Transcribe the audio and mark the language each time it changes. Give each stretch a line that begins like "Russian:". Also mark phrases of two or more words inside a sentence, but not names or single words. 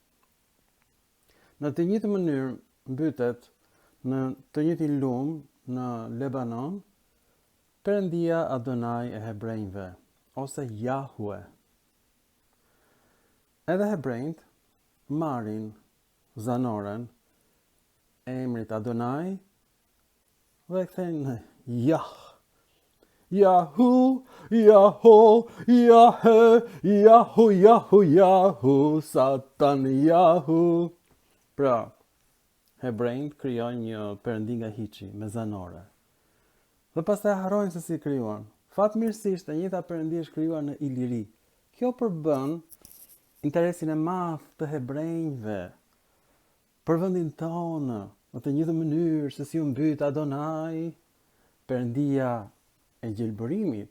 Albanian: Në të njëjtën mënyrë mbytet në të njëjtin lum në Lebanon perëndia Adonai e hebrejve, ose Jahue. Edhe hebrejt marrin zanoren e emrit Adonai dhe kthejnë në Jah. Jahu, Jaho, Jahe, Jahu, Jahu, Jahu, Satan, Jahu. Pra, hebrejt krijojnë një perëndi nga hiçi me zanore. Dhe pastaj harrojnë se si krijuan. Fatmirësisht e njëjta perëndi është krijuar në Iliri. Kjo përbën interesin e madh të hebrejve për vendin tonë, në të njëjtën mënyrë se si u mbyt Adonai, perëndia e gjelbërimit.